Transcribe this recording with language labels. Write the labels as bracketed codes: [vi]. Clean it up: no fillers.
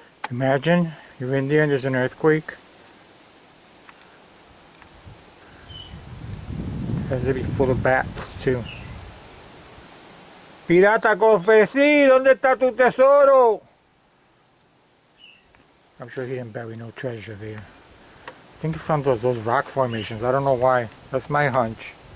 [en] Imagine you're in there and there's an earthquake. It has to be full of bats too. [es] Pirata Cofresi, ¿dónde está tu tesoro? [en] I'm sure he didn't bury no treasure there. I think it's on those rock formations. I don't know why. That's my hunch.